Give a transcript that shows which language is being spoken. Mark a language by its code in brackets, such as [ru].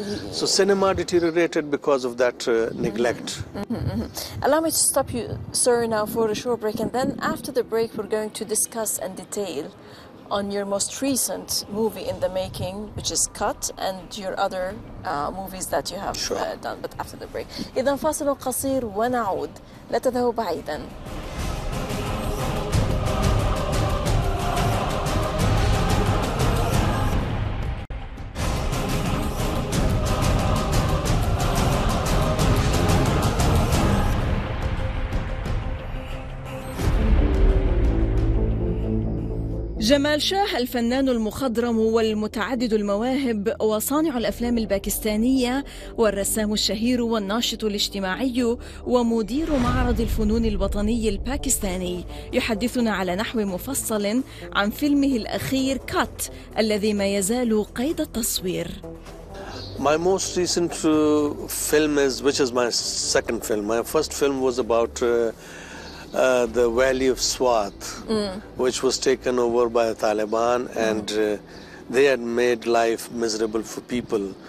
[en] So cinema deteriorated because of that neglect. Allow me to stop you, sir, now for a short break, and then after the break we're going to discuss and detail on your most recent movie in the making, which is Cut, and your other movies that you have done, but after the break. [ar] إذن فاصل قصير ونعود، لا تذهبوا بعيدا. جمال شاه الفنان المخضرم والمتعدد المواهب وصانع الأفلام الباكستانية والرسام الشهير والناشط الاجتماعي ومدير معرض الفنون الوطني الباكستاني يحدثنا على نحو مفصل عن فيلمه الأخير كات الذي ما يزال قيد التصوير. [en] My most recent film which is my second film. My first film was about the valley of Swat, which was taken over by the Taliban, and they had made life miserable for people.